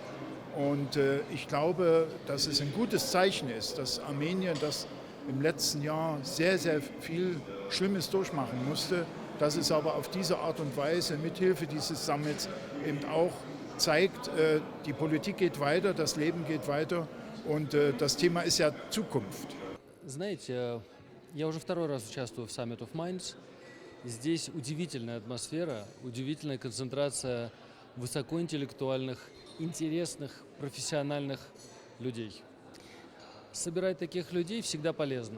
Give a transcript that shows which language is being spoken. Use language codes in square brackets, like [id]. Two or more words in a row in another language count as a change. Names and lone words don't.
[de] Und ich glaube, dass es ein gutes Zeichen ist, dass Armenien das im letzten Jahr sehr, sehr viel Schlimmes durchmachen musste, dass es aber auf diese Art und Weise mithilfe dieses Summits eben auch zeigt, die Politik geht weiter, das Leben geht weiter und das Thema ist ja Zukunft. [ru] Знаете, я уже второй раз участвую в Summit of Minds. Здесь удивительная атмосфера, удивительная концентрация высокоинтеллектуальных, интересных, профессиональных людей. Собирать таких людей всегда полезно.